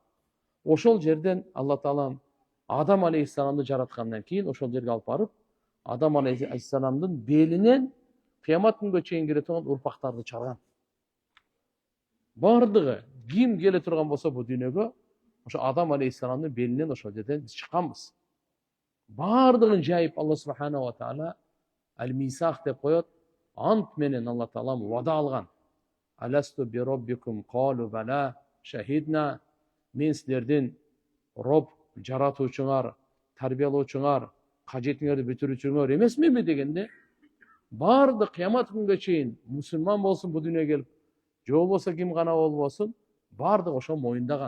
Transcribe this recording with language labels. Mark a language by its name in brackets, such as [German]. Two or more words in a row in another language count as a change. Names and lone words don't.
[Kyrgyz] Ошол жерден Алла таалам Адам алейхиссаламды жараткандан кийин ошол жерге алып барып, Адам алейхиссаламдын белинен кыямат күнгө чейин келе турган урпактарды чыгарган. Бардыгы ким келе турган болсо бул дүйнөгө, ошо Адам алейхиссаламдын белинен ошол жерден биз чыкканбыз. Бардыгын жайып [Arabic] الله سبحانه وتعالى [Kyrgyz] аль-мисах деп коет. Ант менен Алла таалам вада алган. [Arabic] ألست بربكم قالوا بلى شهدنا. [Kyrgyz] Мен силердин Роб, жаратуучуңар, тарбиялоочуңар, кажетиңерди бүтүрүүчүңөр эмесминби дегенде, бардык кыямат күнгө чейин мусулман болсун бул дүйнөгө келип, же болбосо ким гана болбосун, бардык ошол моюндаган.